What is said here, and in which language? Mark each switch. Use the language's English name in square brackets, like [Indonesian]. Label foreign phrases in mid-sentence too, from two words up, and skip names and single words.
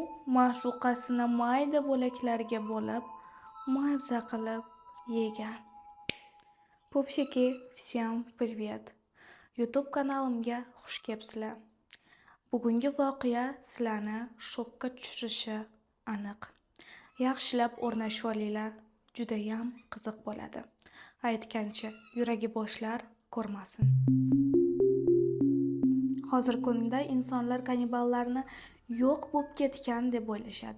[Uzbek] ma'shuqasini mayda bo'laklarga bo'lib, mazza qilib yegan. [Russian] Pupsiki, всем привет! [Uzbek] YouTube kanalimga xush kelibsizlar. Bugungi voqea sizlarni shokka tushirishi aniq. Yaxshilab o'rnashib olinglar, juda ham qiziq bo'ladi. Aytgancha, yuragi boshlar ko'rmasin. Hozirgi kunda insonlar kanniballarni yo'q bo'lib ketgan deb o'ylashadi.